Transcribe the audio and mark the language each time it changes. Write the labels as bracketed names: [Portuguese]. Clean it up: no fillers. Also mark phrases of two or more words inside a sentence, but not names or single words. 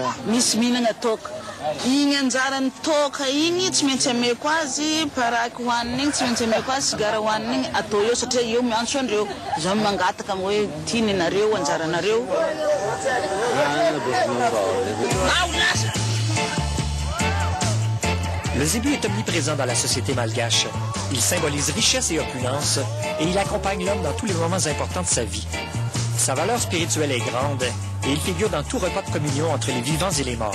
[Malagasy] Misy mihinana toka. Igny anjaran'ny toka igny tsy maintsy ameko azy paraky hohanina igny tsy maintsy ameko azy sigara hohanina igny atao eo satria eo miantso andreo zaho mangataka amin'ny hoe tiny nareo anjaranareo. [French] Le zébu est omniprésent dans la société malgache. Il symbolise richesse et opulence et il accompagne l'homme dans tous les moments importants de sa vie. Sa valeur spirituelle est grande et il figure dans tout repas de communion entre les vivants et les morts.